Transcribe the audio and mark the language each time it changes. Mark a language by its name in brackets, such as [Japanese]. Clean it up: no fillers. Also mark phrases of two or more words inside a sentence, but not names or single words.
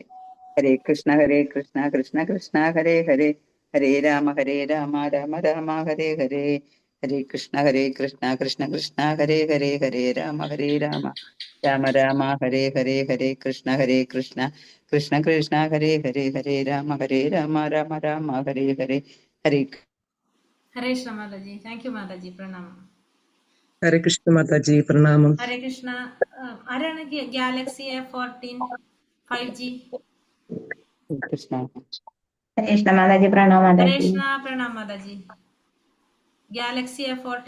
[Malayalam] ഹരേ കൃഷ്ണ കൃഷ്ണ കൃഷ്ണ ഹരേ ഹരേ രാമ രാമ രാമ ഹരേ ഹരേ. ഹരേ കൃഷ്ണ കൃഷ്ണ കൃഷ്ണ ഹരേ രാമ രാമ രാമ ഹരേ ഹരേ. ഹരേ കൃഷ്ണ കൃഷ്ണ കൃഷ്ണ ഹരേ രാമ രാമ ഹരേ ഹരേ. ഹരേ ഹരേ കൃഷ്ണ മാതാജി. [English] thank you [Malayalam] മാതാജി. പ്രണാമം. ഹരേ കൃഷ്ണ മാതാജി. പ്രണാമം. ഹരേ കൃഷ്ണ. ആരാണ് ഗാലക്സി A14 5G? കൃഷ്ണ. ഹരേ കൃഷ്ണ മാതാജി. പ്രണാമം ഹരേ മാതാജി. കൃഷ്ണ. പ്രണാം മാതാജി. ഗാലക്സി A14